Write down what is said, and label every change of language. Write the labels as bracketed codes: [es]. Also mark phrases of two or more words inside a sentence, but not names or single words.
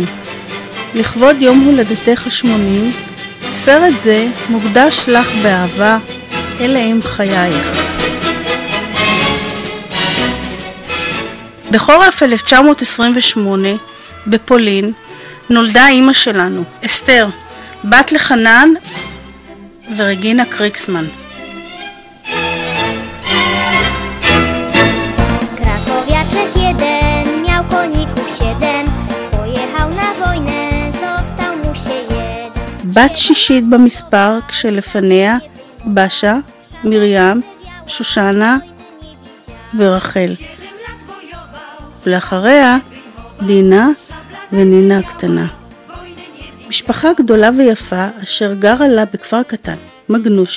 [he] לכבוד יום הולדתך ה-80, סרט זה מוקדש לך באהבה, אלה הם חייך. בחורף 1928, בפולין, נולדה אימא שלנו, אסתר, בת לחנן ורגינה קריקסמן. [pl] Krakowiaczek jeden miał koników 7, pojechał na wojnę, został mu się jeden. [he] בת שישית במספר, כשלפניה בשה, מרים, שושנה ורחל. ולאחריה דינה ונינה הקטנה. משפחה גדולה ויפה אשר גרה לה בכפר קטן, מגנושה.